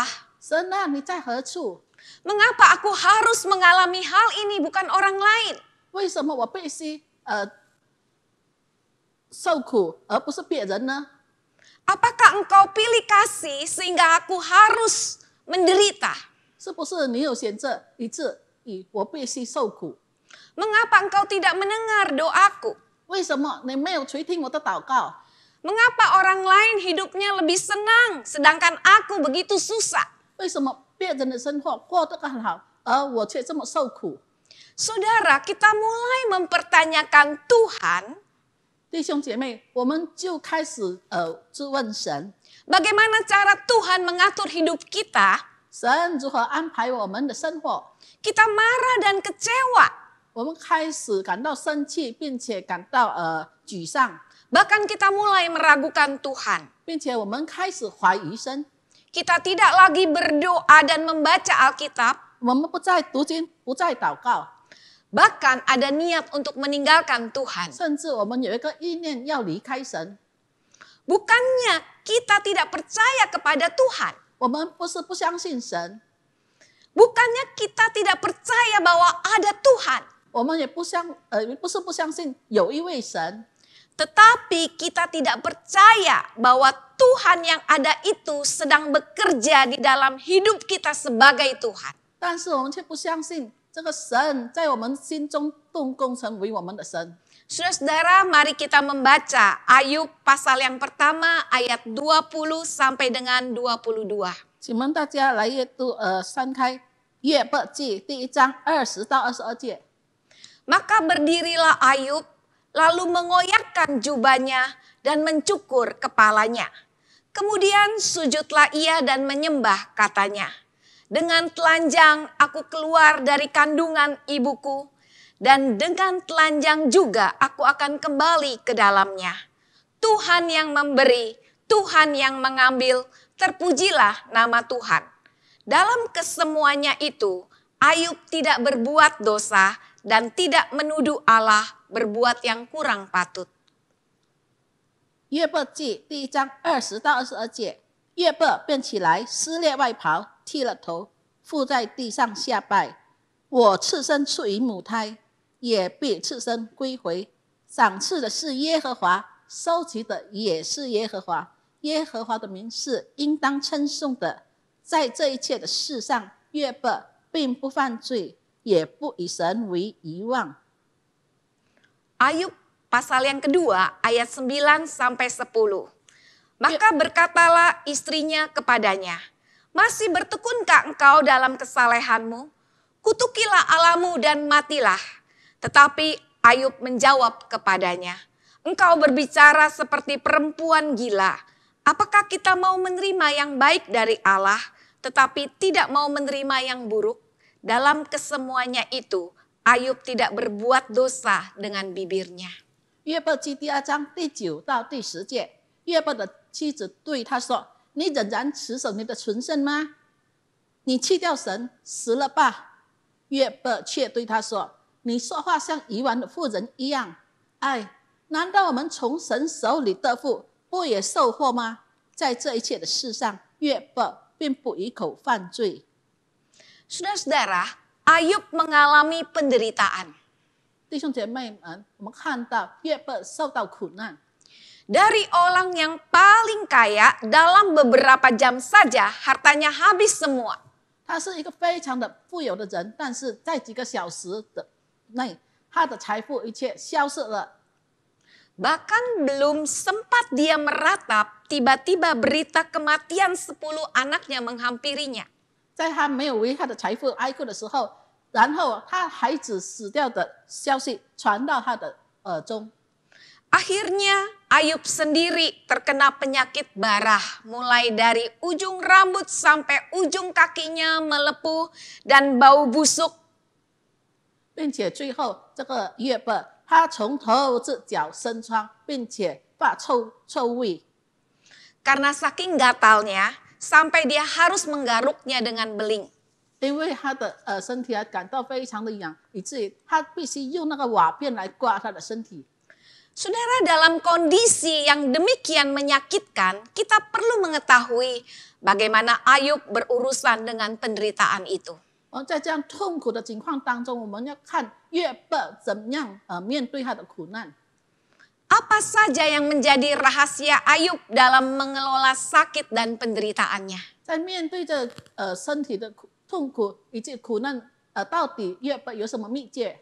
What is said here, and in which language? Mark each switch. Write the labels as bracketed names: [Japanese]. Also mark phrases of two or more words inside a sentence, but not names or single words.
[Chinese] 神啊，你在何处？ [Indonesian] Mengapa aku harus mengalami hal ini bukan orang lain? [Chinese] 为什么我必须受苦，而不是别人呢？ [Indonesian] Apakah engkau pilih kasih sehingga aku harus menderita? [Chinese] 是不是你有选择，以致我必须受苦？ [Indonesian] Mengapa engkau tidak mendengar doaku? [Chinese] 为什么你没有垂听我的祷告？ [Indonesian] Mengapa orang lain hidupnya lebih senang sedangkan aku begitu susah? [Chinese] 为什么别人的生活过得更好，而我却这么受苦？ [Indonesian] Saudara, kita mulai mempertanyakan Tuhan. [Chinese] 弟兄姐妹，我们就开始质问神， [Indonesian] Bagaimana cara Tuhan mengatur hidup kita? [Chinese] 神如何安排我们的生活？ [Indonesian] Kita marah dan kecewa. [Chinese] 我们开始感到生气，并且感到沮丧， [Indonesian] Bahkan kita mulai meragukan Tuhan. [Chinese] 并且我们开始怀疑神。 [Indonesian] Kita tidak lagi berdoa dan membaca Alkitab. [Chinese] 我们不再读经，不再祷告， [Indonesian] Bahkan ada niat untuk meninggalkan Tuhan. [Chinese] 甚至我们有一个意念要离开神。 [Indonesian] Bukannya kita tidak percaya kepada Tuhan. [Chinese] 我们不是不相信神， [Indonesian] Bukannya kita tidak percaya bahwa ada Tuhan. [Chinese] 我们也不是不相信有一位神， [Indonesian] Tetapi kita tidak percaya bahwa Tuhan yang ada itu sedang bekerja di dalam hidup kita sebagai Tuhan. [Chinese] 但是我们却不相信这个神在我们心中动工成为我们的神。 [Indonesian] Saudara-saudara, mari kita membaca Ayub pasal yang pertama ayat 20 sampai dengan 22. [Chinese] 请问大家来阅读翻开约伯记第1章20到22节。 [Indonesian] Maka berdirilah Ayub, lalu mengoyakkan jubahnya dan mencukur kepalanya. Kemudian sujudlah ia dan menyembah, katanya. Dengan telanjang aku keluar dari kandungan ibuku, dan dengan telanjang juga aku akan kembali ke dalamnya. Tuhan yang memberi, Tuhan yang mengambil, terpujilah nama Tuhan. Dalam kesemuanya itu, Ayub tidak berbuat dosa dan tidak menuduh Allah berbuat yang kurang patut. [Chinese] 约伯记第1章20到22节，约伯便起来，撕裂外袍，剃了头，伏在地上下拜。我赤身出于母胎，也必赤身归回。赏赐的是耶和华，收取的也是耶和华。耶和华的名是应当称颂的。在这一切的事上，约伯并不犯罪，也不以神为遗忘。 [Indonesian] Ayub pasal yang kedua ayat 9 sampai 10. Maka berkatalah istrinya kepadanya, masih bertekunkah engkau dalam kesalehanmu? Kutukilah Allahmu dan matilah. Tetapi Ayub menjawab kepadanya, engkau berbicara seperti perempuan gila. Apakah kita mau menerima yang baik dari Allah, tetapi tidak mau menerima yang buruk? Dalam kesemuanya itu, Ayub tidak berbuat dosa dengan bibirnya. [Chinese] 约伯记第2章第9到第10节，约伯的妻子对他说：“你仍然持守你的纯圣吗？你弃掉神，死了吧。” 约伯却对他说：“你说话像愚顽的妇人一样。哎，难道我们从神手里得福，不也受祸吗？” 在这一切的事上，约伯并不一口犯罪。 [Indonesian] Saudara-saudara, Ayub mengalami penderitaan. [Chinese] 弟兄姐妹们，我们看到约伯受到苦难， [Indonesian] Dari orang yang paling kaya, dalam beberapa jam saja hartanya habis semua. [Chinese] 他是一个非常的富有的人，但是在几个小时的内，他的财富一切消失了。 [Indonesian] Bahkan belum sempat dia meratap, tiba-tiba berita kematian 10 anaknya menghampirinya. [Chinese] 在他没有为他的财富哀哭的时候，然后他孩子死掉的消息传到他的耳中。 [Indonesian] Akhirnya Ayub sendiri terkena penyakit barah, mulai dari ujung rambut sampai ujung kakinya melepuh dan bau busuk. [Chinese] 并且最后这个约伯，他从头至脚生疮，并且发臭味。 [Indonesian] Karena saking gatalnya, sampai dia harus menggaruknya dengan beling. [Chinese] 因为他的身体感到非常的痒，以至于他必须用那个瓦片来刮他的身体。 [Indonesian] Saudara, dalam kondisi yang demikian menyakitkan, kita perlu mengetahui bagaimana Ayub berurusan dengan penderitaan itu. [Chinese] 在这样痛苦的情况当中，我们要看约伯怎么样面对他的苦难。 [Indonesian] Apa saja yang menjadi rahasia Ayub dalam mengelola sakit dan penderitaannya? [Chinese] 在面对这身体的痛苦以及苦难，到底约伯有什么秘诀？